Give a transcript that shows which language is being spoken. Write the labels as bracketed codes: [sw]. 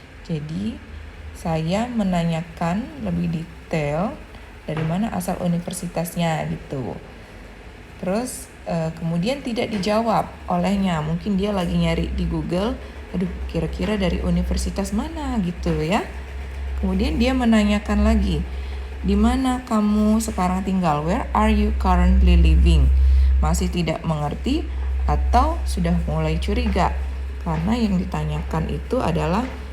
[id] Jadi saya menanyakan lebih detail dari mana asal universitasnya gitu. Terus kemudian tidak dijawab olehnya. Mungkin dia lagi nyari di Google, aduh kira-kira dari universitas mana gitu ya. Kemudian dia menanyakan lagi, di mana kamu sekarang tinggal? [en] Where are you currently living? [id] Masih tidak mengerti atau sudah mulai curiga, karena yang ditanyakan itu adalah